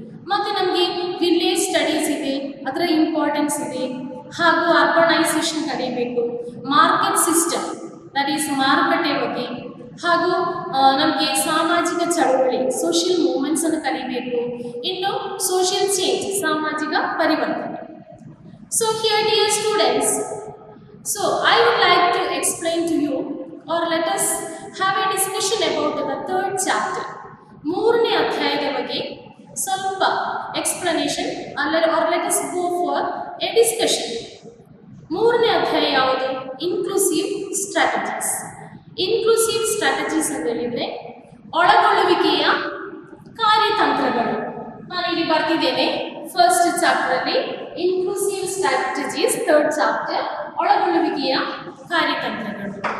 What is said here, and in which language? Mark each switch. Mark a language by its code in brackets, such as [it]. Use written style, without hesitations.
[kn] ಮತ್ತು ನಮಗೆ village studies ಇದೆ, ಅದರ ಇಂಪಾರ್ಟೆನ್ಸ್ ಇದೆ. ಹಾಗೂ ಅರ್ಬನೈಸೇಷನ್ ಕಲಿಯಬೇಕು, ಮಾರ್ಕೆಟ್ ಸಿಸ್ಟಮ್ ದಟ್ ಈಸ್ ಮಾರುಕಟ್ಟೆ ಬಗ್ಗೆ, ಹಾಗೂ ನಮಗೆ ಸಾಮಾಜಿಕ ಚಳವಳಿ ಸೋಷಿಯಲ್ ಮೂವ್ಮೆಂಟ್ಸ್ ಅನ್ನು ಕಲಿಬೇಕು. ಇನ್ನು ಸೋಷಿಯಲ್ ಚೇಂಜ್, ಸಾಮಾಜಿಕ ಪರಿವರ್ತನೆ. [en] So here dear students, so I would like to explain to you, or let us have a discussion about the third chapter. [kn] ಮೂರನೇ ಅಧ್ಯಾಯದ ಬಗ್ಗೆ ಸ್ವಲ್ಪ explanation [en] or let us go for a discussion. [kn] ಮೂರನೇ ಅಧ್ಯಾಯ ಯಾವುದು? Inclusive strategies. Inclusive strategies ಅಂತ ಹೇಳಿದರೆ ಒಳಗೊಳ್ಳುವಿಕೆಯ ಕಾರ್ಯತಂತ್ರಗಳು. ನಾನಿಲ್ಲಿ ಬರ್ತಿದ್ದೇನೆ first ಚಾಪ್ಟರಲ್ಲಿ inclusive strategies, third chapter ಒಳಗೊಳ್ಳುವಿಕೆಯ ಕಾರ್ಯತಂತ್ರಗಳು.